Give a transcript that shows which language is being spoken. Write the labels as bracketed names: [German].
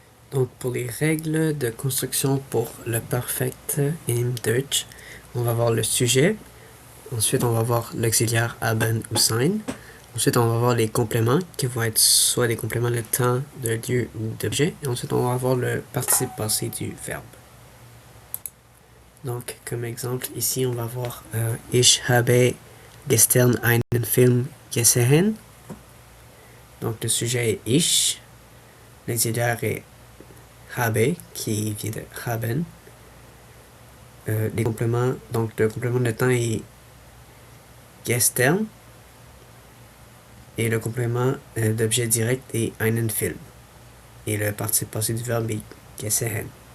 [French] Donc, pour les règles de construction pour le perfect in Deutsch, on va voir le sujet. Ensuite, on va voir l'auxiliaire haben ou sein. Ensuite, on va voir les compléments qui vont être soit des compléments de temps, de lieu ou d'objet. Et ensuite, on va voir le participe passé du verbe. Donc, comme exemple, ici, on va voir [German] Ich habe gestern einen Film gesehen. [French] Donc, le sujet est ich. L'auxiliaire est habe, qui vient de haben. Les compléments, donc le complément de temps est gestern. Et le complément d'objet direct est [German] einen Film. [French] Et le participe passé du verbe est gesehen.